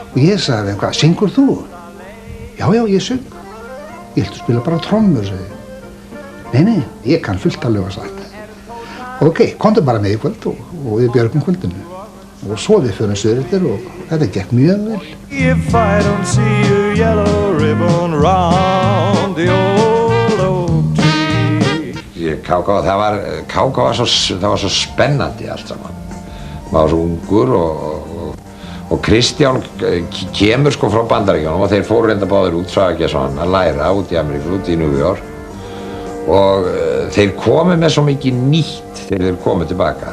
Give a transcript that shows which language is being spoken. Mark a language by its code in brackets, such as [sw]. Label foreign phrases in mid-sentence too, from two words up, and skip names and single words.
[is] Og ég sagði, hvað, syngur þú? Já, ég syng. Ég viltu spila bara trommur, sagði ég. Nei, ég kann fullt að löga sagt. Ok, komdu bara með í kvöld og við björgum kvöldinu. Og svo við förum suður eftir og þetta gekk mjög vel. [en] If I don't see a yellow ribbon round the old oak tree. [is] KK var svo spennandi allt saman. Maður var svo ungur og Kristján kemur frá Bandaríkjunum og þeir fóru reynda báðir út, Svagesson, að læra út í Ameríku, út í New York. Og þeir komu með svo mikið nýtt þegar þeir komu tilbaka.